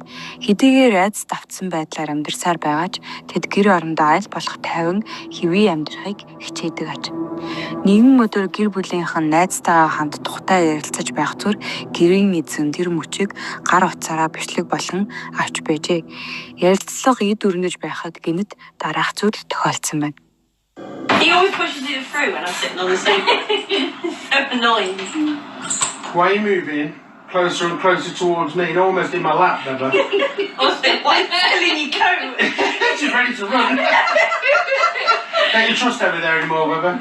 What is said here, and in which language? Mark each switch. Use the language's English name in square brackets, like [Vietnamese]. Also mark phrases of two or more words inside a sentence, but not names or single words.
[Mongolian] Хэдийгээр айдас давтсан байдлаар амьдарсаар байгаа ч тэд гэр орондоо аль болох тайван хэвээ амьдрахыг хичээдэг аж. Нэгэн өдөр гэр бүлийнхэн найзтайгаа хамт тухтай ярилцаж байх зүр гэрийн эзэн тэр мөчийг гар утсаараа бичлэг болон авч байжээ. Ярилцлага эд өрнөж байхад гинэт дараах зүйл тохиолдсон байна. [English] He always pushes it through when I'm sitting on the sofa. So annoying. Why are you moving closer and closer towards me and almost in my lap, Beba? Why telling you go? She's ready to run. Don't you trust over there anymore, Beba?